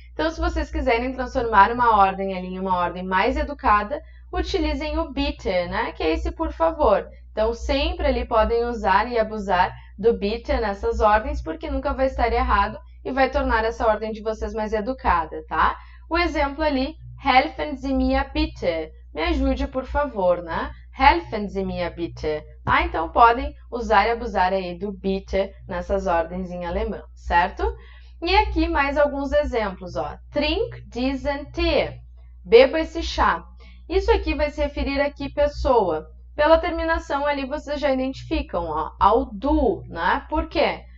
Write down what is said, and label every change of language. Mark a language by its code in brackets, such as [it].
[pt] Então se vocês quiserem transformar uma ordem ali em uma ordem mais educada, utilizem o bitte, né? Que é esse por favor. Então sempre ali podem usar e abusar do bitte nessas ordens, porque nunca vai estar errado e vai tornar essa ordem de vocês mais educada, tá? O exemplo ali, [de] helfen Sie mir bitte. [pt] Me ajude, por favor, né? [de] Helfen Sie mir bitte. [pt] Tá? Então, podem usar e abusar aí do bitte nessas ordens em alemão, certo? E aqui mais alguns exemplos, ó. [de] Trink diesen Tee. [pt] Beba esse chá. Isso aqui vai se referir aqui pessoa. Pela terminação ali, vocês já identificam, ó, ao du, né? Por quê?